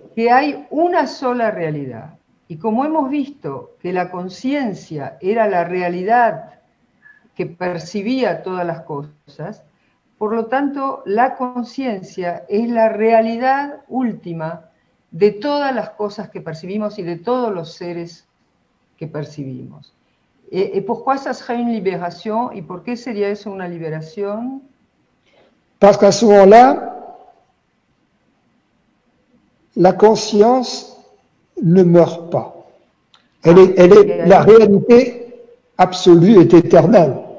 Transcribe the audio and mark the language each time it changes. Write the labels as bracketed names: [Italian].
[Spanish] que hay una sola realidad. Y como hemos visto que la conciencia era la realidad que percibía todas las cosas, por lo tanto, la conciencia es la realidad última de todas las cosas que percibimos y de todos los seres que percibimos. [French] Et pourquoi ça serait une libération? [Spanish] ¿Y por qué sería eso una liberación? [French] Parce qu'à ce moment-là, la conscience ne meurt pas. La réalité absolue est éternelle.